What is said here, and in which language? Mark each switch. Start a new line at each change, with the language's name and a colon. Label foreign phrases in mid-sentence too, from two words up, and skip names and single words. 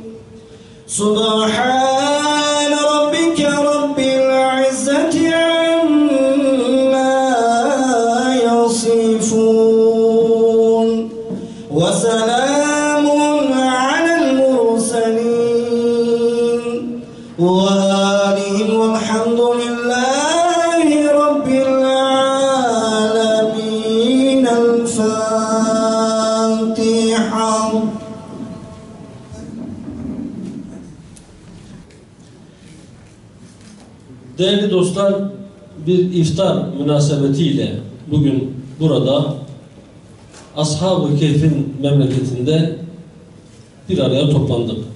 Arabic: سبحان ربك رب العزة عما يصفون وسلام على المرسلين وآلهم والحمد لله رب العالمين. الفاتحة.
Turkish: Değerli dostlar, bir iftar münasebetiyle bugün burada Ashab-ı Kehf'in memleketinde bir araya toplandık.